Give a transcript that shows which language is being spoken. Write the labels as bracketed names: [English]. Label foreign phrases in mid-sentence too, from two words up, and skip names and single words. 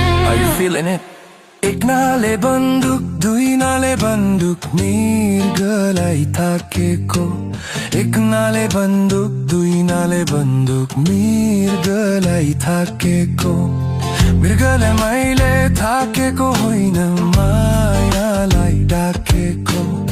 [English] Are you feeling it? [Nepali] एक नाले बन्दुक, दुई नाले बन्दुक, मृगलाई थाकेको। एक नाले बन्दुक, दुई नाले बन्दुक, मृगलाई थाकेको। के को, मृगले मैले थाकेको होइन मायालाई डाकेको।